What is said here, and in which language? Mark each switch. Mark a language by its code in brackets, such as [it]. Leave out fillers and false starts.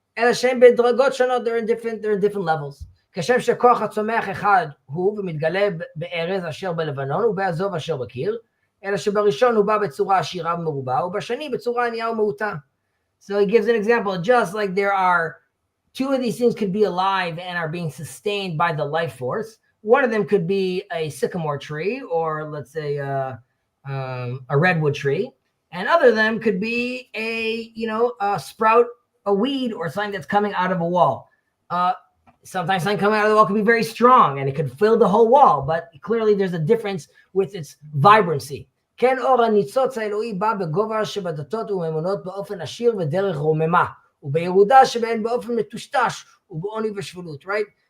[en] They're in different levels. [he] כשם שכוח הצומח אחד הוא ומתגלה בארז אשר בלבנון ובעזוב אשר בקיר, אלא שבראשון הוא בא בצורה עשירה ומרובה, ובשני בצורה ענייה ומעוטה. [en] So he gives an example, just like there are two of these things could be alive and are being sustained by the life force. One of them could be a sycamore tree, or let's say a redwood tree, and other of them could be a sprout, a weed, or something that's coming out of a wall. Sometimes something coming out of the wall could be very strong and it could fill the whole wall, but clearly there's a difference with its vibrancy. [he] כן אור הניצוץ האלוהי בא בגובה שבדתות ומאמונות באופן עשיר ודרך רוממה, ובירודה שבהן באופן מטושטש ובעוני ושפלות, right?